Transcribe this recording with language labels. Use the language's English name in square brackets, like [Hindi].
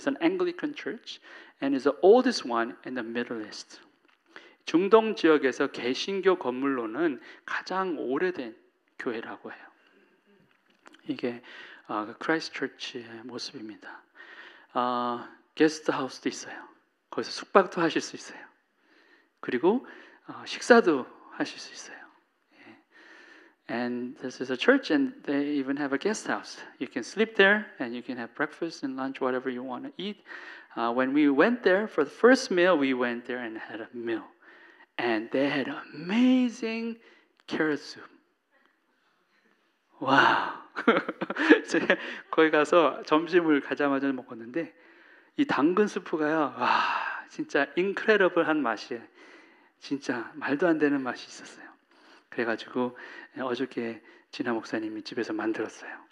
[English] It's an Anglican church and is the oldest one in the Middle East. [Korean] 중동 지역에서 개신교 건물로는 가장 오래된 교회라고 해요. 이게 크라이스트 처치의 모습입니다. 게스트 하우스도 있어요. 거기서 숙박도 하실 수 있어요. 그리고 식사도 하실 수 있어요. [English] And this is a church, and they even have a guest house. You can sleep there, and you can have breakfast and lunch, whatever you want to eat. When we went there for the first meal, we went there and had a meal, and they had amazing carrot soup. 와우! [Korean] 제가 거기 가서 점심을 가자마자 먹었는데 이 당근 스프가요, 와, 진짜 인크레더블한 맛이에요. 진짜 말도 안 되는 맛이 있었어요. 그래가지고 어저께 진아 목사님이 집에서 만들었어요.